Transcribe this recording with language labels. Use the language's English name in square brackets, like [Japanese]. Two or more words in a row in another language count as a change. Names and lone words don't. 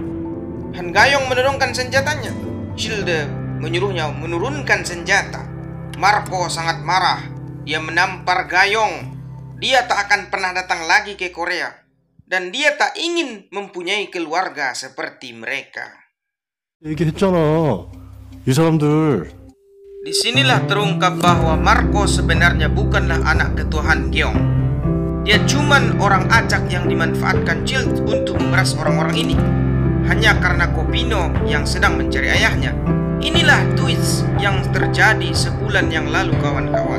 [Indonesian] Han Gayong mendorongkan senjatanya. Childe menyuruhnya menurunkan senjata. Marco sangat marah. Dia menampar Gayong. Dia tak akan pernah datang lagi ke Korea. Dan dia tak ingin mempunyai keluarga seperti mereka. [Korean] 얘기했잖아. 이 사람들 [Indonesian] Disinilah terungkap bahwa Marco sebenarnya bukanlah anak ketua Han Gyeong. Dia cuman orang acak yang dimanfaatkan Childs untuk memeras orang-orang ini. Hanya karena Kopino yang sedang mencari ayahnya. Inilah twist yang terjadi sebulan yang lalu, kawan-kawan.